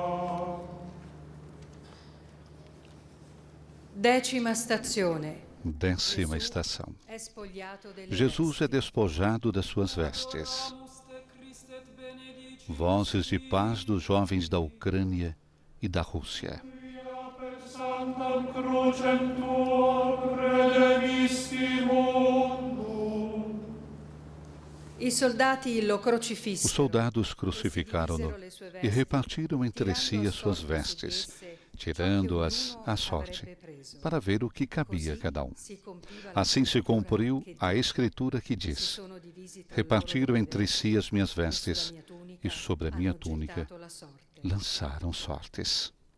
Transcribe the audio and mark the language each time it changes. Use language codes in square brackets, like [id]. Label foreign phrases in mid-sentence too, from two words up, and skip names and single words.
[it] 10ª stazione. [pt] 10ª estação. Jesus é despojado das suas vestes. Vozes de paz dos jovens da Ucrânia e da Rússia. [la] Sanctam crucem tuam redemisti mundum. [pt] Os soldados crucificaram-no e repartiram entre si as suas vestes, tirando-as à sorte, para ver o que cabia a cada um. Assim se cumpriu a escritura que diz: repartiram entre si as minhas vestes, e sobre a minha túnica lançaram sortes.